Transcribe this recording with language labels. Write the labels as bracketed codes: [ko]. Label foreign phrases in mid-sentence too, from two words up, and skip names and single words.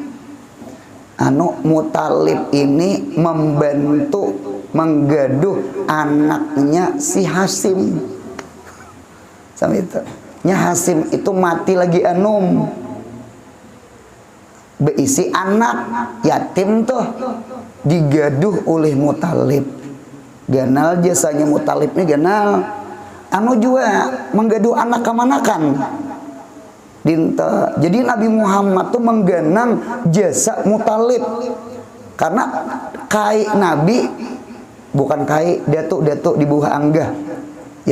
[bjn] Muthalib ini membantu menggaduh anaknya si Hashim. Sama itu. Hashim itu mati lagi berisi anak yatim tuh digaduh oleh Muthalib. Ganal jasanya Muthalib ini ganal. Juga menggaduh anak kemanakan dinta. Jadi Nabi Muhammad tuh mengganang jasa Muthalib karena kai Nabi bukan kai datuk di bawah anggah ya.